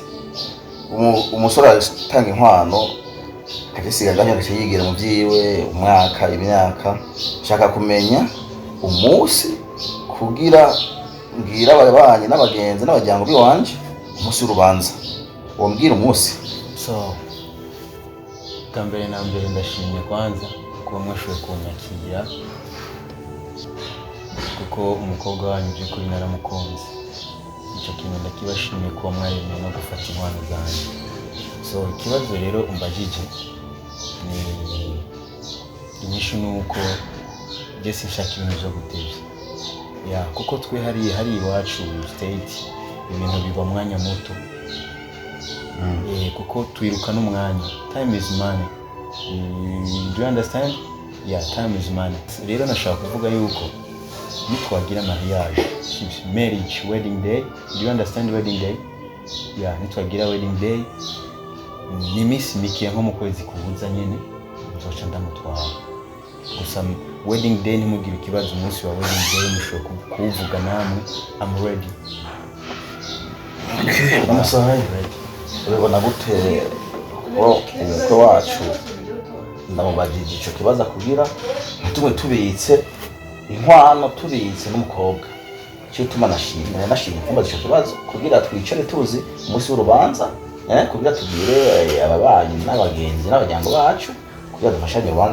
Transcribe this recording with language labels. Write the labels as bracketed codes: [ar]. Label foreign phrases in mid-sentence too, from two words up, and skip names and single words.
[rn] Umusore atanga inkwano akisiga gahunda yigira mu byiwe umwaka imyaka. Nshaka kumenya umunsi kugira ngira ababanye n'abagenzi n'abajyango biwanje umunsi w'urubanza. Wombwira umunsi. So kambere na mbere ndashimye kwanza kuba mwashoboye kunyakira, kuko umukobwa wanyu by'ukuri naramukunze. Icyo kintu ndakibashimiye kuba mwaremeye no gufata inkwano zanjye. So ikibazo rero umbajije ni inyishu nuko byose nshaka ibintu byo gutebya. Kuko twe hari iwacu state ibintu biba mwanya muto. Kuko twiruka n'umwanya. [en] Time is money. Do you understand? Yeah, time is money. [rn] Rero nashaka kuvuga yuko nitwagira mariage, [en] marriage, wedding day. Do you understand wedding day? Yeah, nitwagira wedding day. [rn] Ni misi mikiye nko mu kwezi kubuza nyene nzoca ndamutwara. Gusa [en] wedding day [rn] ntimugire ikibazo, umunsi wa [en] wedding day [rn] mushobora kuvuga namwe. [en] I'm ready. [rn] Okay, amasaha urabona gute umukwe wacu ndamubajije ico kibaza kugira ntumwe tubitse inkwano, tubitse n'umukobwa. Cyo tuma nashimye kumbaza ico kibazo kugira twicare tuzi umunsi w'urubanza, kugira tugire ababanyi n'abagenzi n'abajyango bacu kugira dufashanye urubanza.